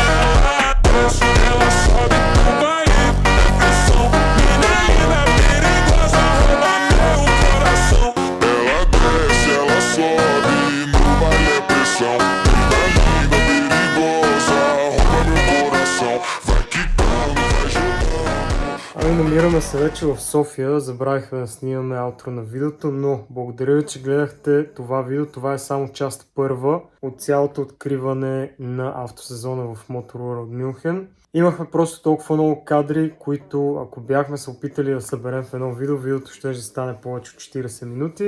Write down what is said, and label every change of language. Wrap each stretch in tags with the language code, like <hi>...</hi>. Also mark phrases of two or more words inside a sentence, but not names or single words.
<pt>Ela desce, ela sobe no baile é pressão. Mina linda, perigosa, rouba meu coração. Ela desce, ela sobe no baile é pressão. Mina linda, perigosa, rouba meu coração. Vai quicando, vai jogando.</pt> <bg>Ами намираме се вече в София, забравихме да снимаме аутро на видеото, но благодаря ви, че гледахте това видео. Това е само част първа от цялото откриване на автосезона в Motor World Мюнхен. Имахме просто толкова много кадри, които ако бяхме се опитали да съберем в едно видео, видеото ще стане повече от 40 минути.</bg>